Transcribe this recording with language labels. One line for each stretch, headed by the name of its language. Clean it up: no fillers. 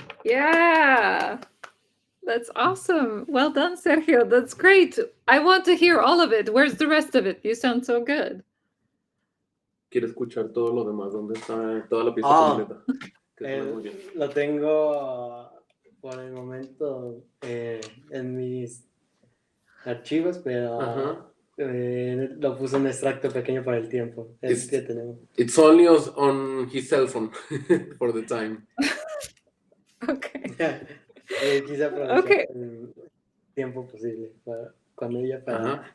English: Yeah, that's awesome. Well done, Sergio. That's great. I want to hear all of it. Where's the rest of it? You sound so good.
Spanish: Quiero escuchar todo lo demás, ¿dónde está toda la pieza completa? Que suena muy bien. Lo tengo por el momento en mis archivos, pero lo puse un extracto pequeño para el tiempo. Es que tenemos.
English: It's only on his cell phone for the time. Okay.
Spanish: Quise aprovechar el tiempo posible para, cuando ella para